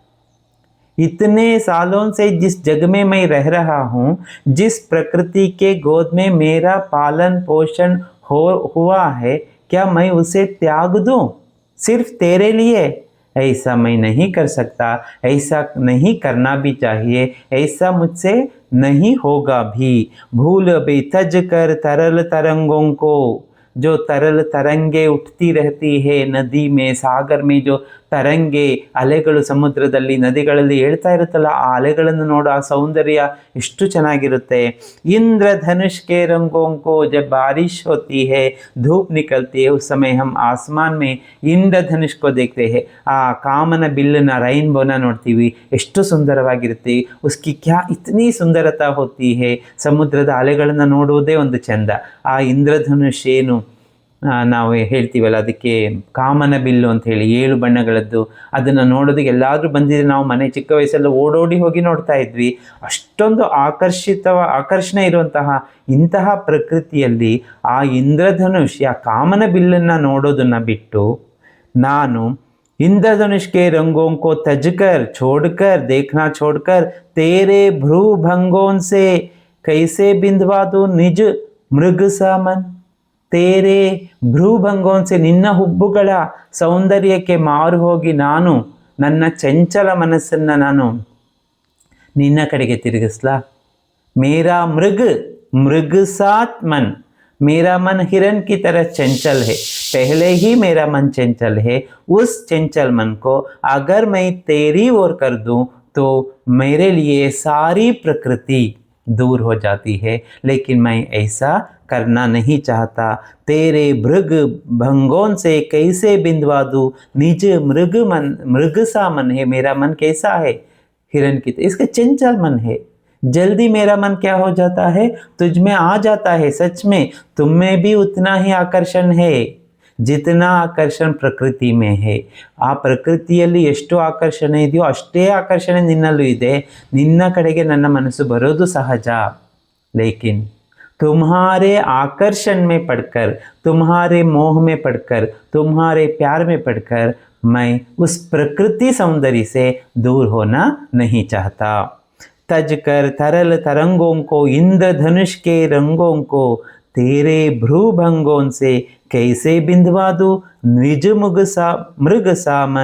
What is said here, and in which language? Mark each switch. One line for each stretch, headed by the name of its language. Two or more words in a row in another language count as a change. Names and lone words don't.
Hindi: इतने सालों से जिस जग में मैं रह रहा हूँ, जिस प्रकृति के गोद में मेरा पालन पोषण हुआ है, क्या मैं उसे त्याग दूँ सिर्फ तेरे लिए? ऐसा मैं नहीं कर सकता, ऐसा नहीं करना भी चाहिए, ऐसा मुझसे नहीं होगा भी. भूल बेतज कर तरल तरंगों को, जो तरल तरंगे उठती रहती है नदी में, सागर में जो
Kannada: ತರಂಗೆ ಅಲೆಗಳು ಸಮುದ್ರದಲ್ಲಿ ನದಿಗಳಲ್ಲಿ ಹೇಳ್ತಾ ಇರುತ್ತಲ್ಲ, ಆ ಅಲೆಗಳನ್ನು ನೋಡೋ ಆ ಸೌಂದರ್ಯ ಎಷ್ಟು ಚೆನ್ನಾಗಿರುತ್ತೆ.
Hindi: इंद्रधनुष के रंगों को जब बारिश होती है, धूप निकलती है, उस समय हम आसमान में इंद्रधनुष को देखते हैं.
Kannada: ಆ ಕಾಮನ ಬಿಲ್ಲನ್ನ, ರೈನ್ಬೋನ ನೋಡ್ತೀವಿ, ಎಷ್ಟು ಸುಂದರವಾಗಿರುತ್ತೆ.
Hindi: उसकी क्या इतनी सुंदरता होती है.
Kannada: ಸಮುದ್ರದ ಅಲೆಗಳನ್ನು ನೋಡುವುದೇ ಒಂದು ಚಂದ. ಆ ಇಂದ್ರಧನುಷ್ ಏನು ನಾವು ಹೇಳ್ತೀವಲ್ಲ ಅದಕ್ಕೆ ಕಾಮನ ಬಿಲ್ಲು ಅಂತ ಹೇಳಿ 7 ಬಣ್ಣಗಳದ್ದು, ಅದನ್ನು ನೋಡೋದಕ್ಕೆ ಎಲ್ಲಾದರೂ ಬಂದಿದ್ರೆ ನಾವು ಮನೆ ಚಿಕ್ಕ ವಯಸ್ಸಲ್ಲಿ ಓಡೋಡಿ ಹೋಗಿ ನೋಡ್ತಾ ಇದ್ವಿ. ಅಷ್ಟೊಂದು ಆಕರ್ಷಣೆ ಇರುವಂತಹ ಇಂತಹ ಪ್ರಕೃತಿಯಲ್ಲಿ ಆ ಇಂದ್ರಧನುಷ್ ಆ ಕಾಮನ ಬಿಲ್ಲನ್ನು ನೋಡೋದನ್ನು ಬಿಟ್ಟು ನಾನು
Hindi: इंद्रधनुष के रंगों को तजकर छोड़कर देखना छोड़कर तेरे भ्रू भंगों से कैसे बिंदवा दूं निज मृग सा मन. तेरे भ्रूभंगों से
Kannada: ನಿನ್ನ ಹುಬ್ಬುಗಳ ಸೌಂದರ್ಯಕ್ಕೆ ಮಾರು ಹೋಗಿ ನಾನು ನನ್ನ ಚಂಚಲ ಮನಸ್ಸನ್ನು ನಾನು ನಿನ್ನ ಕಡೆಗೆ ತಿರುಗಿಸ್ಲಾ.
Hindi: मेरा मृग साथ मन, मेरा मन हिरन की तरह चंचल है. पहले ही मेरा मन चंचल है. उस चंचल मन को अगर मैं तेरी ओर कर दूं तो मेरे लिए सारी प्रकृति दूर हो जाती है. लेकिन मैं ऐसा करना नहीं चाहता. तेरे भृग भंगों से कैसे बिंदवा दूं निज मृग सा मन है. मेरा मन कैसा है? हिरन की तरह. इसका चंचल मन है. जल्दी मेरा मन क्या हो जाता है? तुझ में आ जाता है. सच में तुम में भी उतना ही आकर्षण है जितना आकर्षण प्रकृति में है.
Kannada: ಆ ಪ್ರಕೃತಿಯಲ್ಲಿ ಎಷ್ಟು ಆಕರ್ಷಣೆ ಇದೆಯೋ ಅಷ್ಟೇ ಆಕರ್ಷಣೆ ನಿನ್ನಲ್ಲೂ ಇದೆ. ನಿನ್ನ ಕಡೆಗೆ ನನ್ನ ಮನಸ್ಸು ಬರೋದು ಸಹಜ.
Hindi: ಲೇಕಿನ್ तुम्हारे आकर्षण में पड़कर, तुम्हारे मोह में पड़कर, तुम्हारे प्यार में पड़कर मैं उस प्रकृति सौंदर्य से दूर होना नहीं चाहता. तज कर तरल तरंगों को इंद्रधनुष के रंगों को तेरे भ्रूभंगों से कैसे बिंदवा दूं निज मृग सा मन.